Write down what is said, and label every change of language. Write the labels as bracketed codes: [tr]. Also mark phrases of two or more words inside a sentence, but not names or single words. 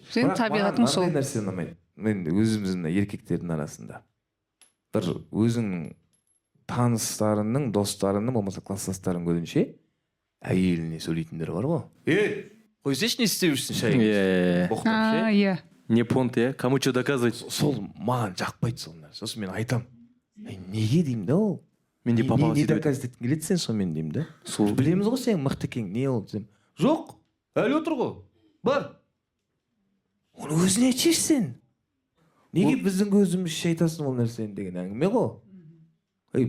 [kk] Сенің табиғатың сол. Мынандай нәрсе ұнамайды. Мен өзіміздің еркектердің арасында бір өзіңнің таныстарыңның, достарыңның, болмаса класстастарың көзінше әйеліне сөйлейтіндер бар ғой. Қойсайшы, не істеп жүрсің шай? Боқтап ше. Иә. [ru] Не понт, кому что доказывать? [kk] Сол маған жақпайды сол нәрсе. Сосын мен айтам, неге деймін да ол? Менде папаға не сөйтіп доказать еткің келеді сен сонымен деймін да. Білеміз ғой сен мықты екен, не ол десем. Жоқ, әлі отыр ғой. Бар. Оны өзіне айтшы сен. Неге біздің көзімізше айтасың ол нәрсені деген әңгіме ғой.